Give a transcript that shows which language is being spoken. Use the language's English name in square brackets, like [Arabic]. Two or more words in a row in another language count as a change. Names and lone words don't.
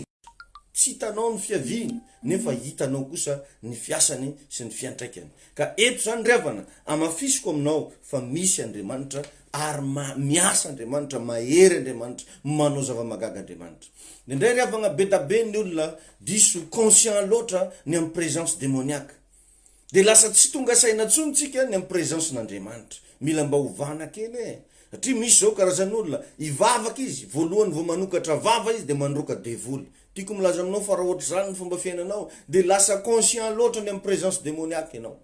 [Malagasy] Tsy hitanao ny fiaviany nefa hitanao kosa ny fiasany sy ny fiantraikany. Ka eto zany revana amafisiko aminao fa misy Andriamanitra ary miasa Andriamanitra, mahery Andriamanitra, manao zava-magaga Andriamanitra. Indray revana betabe ny olona diso conscient loatra ny amin'ny [French] présence démoniaque. [Malagasy] De lasa tsy tonga saina tsony tsika ny amin'ny présence n'Andriamanitra. Mila mba hovana kely Satria misy zao karazan'olona ivavaka izy, voalohany vao manokatra vava izy de mandroka devoly. Tiako milaza aminao fa raha ohatra zany ny fomba fiainanao de lasa conscient loatra ny amin'ny [French] présence démoniaque [Malagasy] ianao.